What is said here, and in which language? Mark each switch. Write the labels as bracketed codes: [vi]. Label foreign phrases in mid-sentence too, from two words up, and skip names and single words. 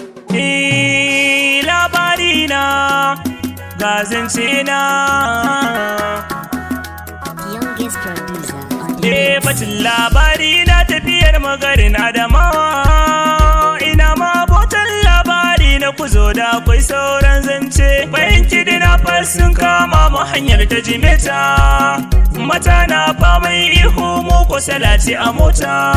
[ha] Ni labari na, ga zance na. [en] The youngest producer on the Eh, mix. [ha] batun labari na tafiyar magarin Adamawa. Ina ma abotan labari na ku zo da akwai sauran zance. Bayan kidnappers sun kama mu hanyar ta Jimeta. Mata na faman ihu mu ko salati a mota.